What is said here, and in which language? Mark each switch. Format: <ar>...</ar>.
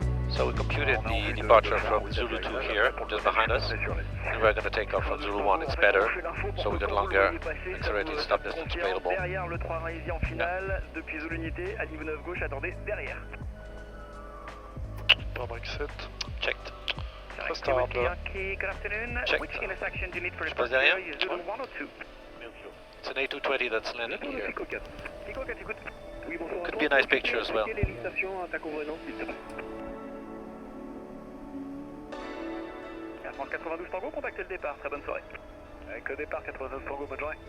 <en>So we computed the departure from Zulu 2 here, just behind us, and we're going to take off from Zulu 1, it's better, so we got longer accelerated stop distance available.</en> <fr>Derrière le 3 Raisi en finale, depuis Zulu Unité à niveau 9 gauche, attendez derrière. Pare-brise 7.</fr> <en>Checked. Restart. Good afternoon. Check. Which intersection do you need for</en> <fr>Je passe derrière.</fr> <en>Zulu 1 or 2? It's an A220 that's landing here.</en> <fr>Pico 4, écoute. Oui, bonsoir.</fr> <en>Could be a nice picture as well.</en> <fr>Quelle est l'excitation à ta convenance, s'il te plaît? Air France 92 Tango, contactez le départ, très bonne soirée. Avec le départ 92 Tango, bonne journée.</fr>